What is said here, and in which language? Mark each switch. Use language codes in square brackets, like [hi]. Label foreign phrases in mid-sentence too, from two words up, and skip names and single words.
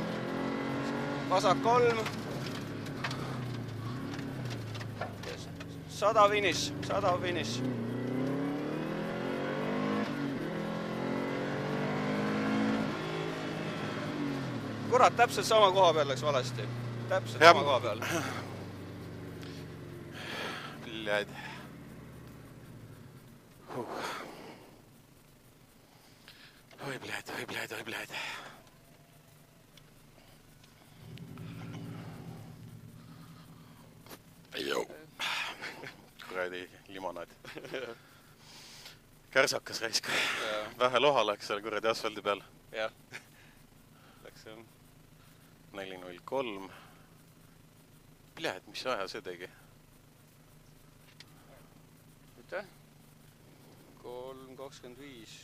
[et] Vasak 3. 100 finiš. 100 finiš. Kurat, täpselt sama koha peal läks valesti. Täpselt sama koha peal. [ru] Блядь. Ой, блядь, ой, блядь, ой, блядь. [et] Jou. Kuradi limonaad. Kärsakas raisk. Vähe loha läks seal kuradi asfaldi peal. Jah. Läks see. 4.03. Блядь, mis aja see tegi? Mitte? 3.25.